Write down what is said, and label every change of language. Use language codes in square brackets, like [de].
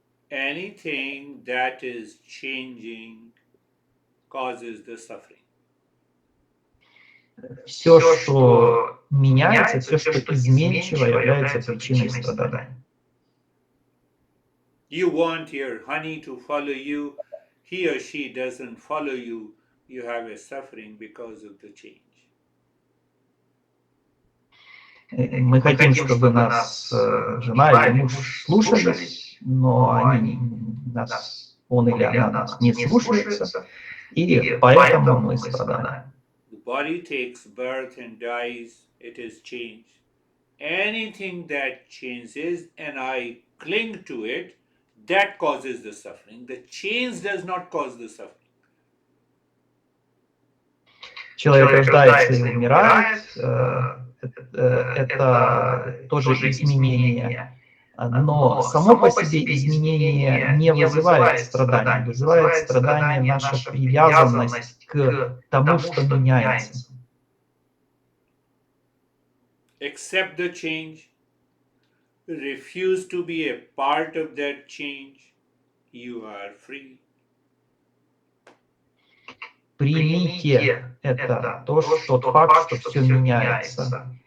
[en] anything that is changing causes the suffering. [ru] Все, что меняется, все, что изменчиво, является причиной страдания. [en] You want your honey to follow you, he or she doesn't follow you, you have a suffering because of the change. [ru] Мы хотим, чтобы нас жена или муж слушались, но они нас, он или она нас не слушается, и поэтому мы страдаем. [en] The body takes birth and dies, it is change. Anything that changes and I cling to it, that causes the suffering. The change does not cause the suffering. [ru] Человек рождается и умирает, это тоже изменение, но само по себе изменение не вызывает страданий, вызывает страдание наша привязанность к тому, что меняется. [en] Accept the change, refuse to be a part of that change, you are free. [ru] Примите это, тот факт, что все меняется.